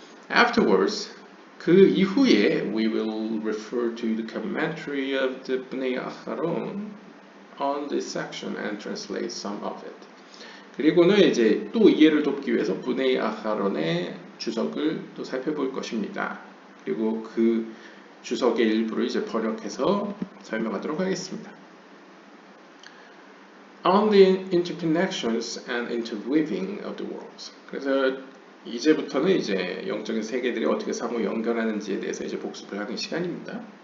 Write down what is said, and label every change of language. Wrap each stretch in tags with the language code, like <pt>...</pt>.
<en>Afterwards,</en> <ko>그 이후에</ko> <en>we will refer to the commentary of the Bnei Acharon on this section and translate some of it.</en> <ko>그리고는 이제 또 이해를 돕기 위해서 브네이 아하론의 주석을 또 살펴볼 것입니다. 그리고 그 주석의 일부를 이제 번역해서 설명하도록 하겠습니다.</ko> <en>On the interconnections and interweaving of the worlds.</en> <ko>그래서 이제부터는 이제 영적인 세계들이 어떻게 상호 연결하는지에 대해서 이제 복습을 하는 시간입니다.</ko>